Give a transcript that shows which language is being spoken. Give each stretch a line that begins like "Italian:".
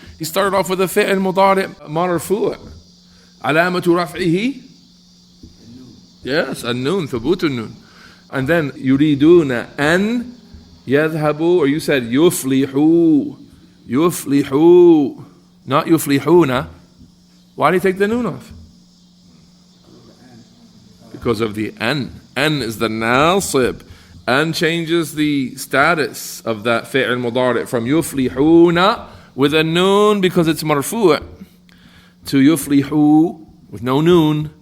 English: He started off with a
Arabic: فعل مضارع مرفوع. علامة رفعه. Yes, النون, ثبوت النون.
English: And then
Arabic: يريدون أن يذهبوا,
English: or you said يفلحوا.
Arabic: يفلحوا. Not يفلحون.
English: Why do you take the noon off? Because of the N. N is the nasib. N changes the status of that فعل مضارع from يفلحون with a noon because it's marfu' to يفلحوا with no noon.